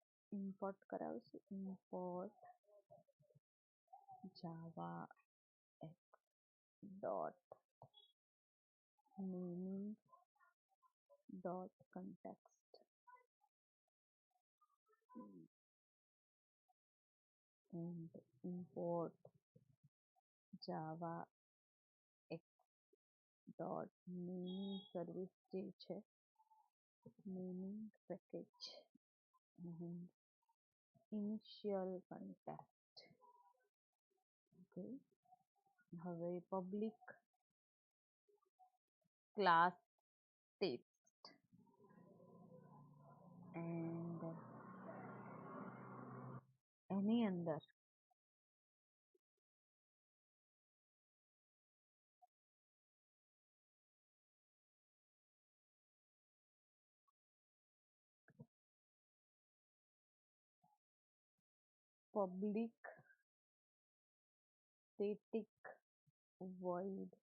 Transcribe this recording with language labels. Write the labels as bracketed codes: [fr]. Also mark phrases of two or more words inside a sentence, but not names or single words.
[en] ઇમ્પોર્ટ કરાવશું. import java dot naming dot context and import java x dot naming service [gu] જે છે [en] naming package and initial context. Okay, હવે public class text [gu] and એની અંદર [en] public static void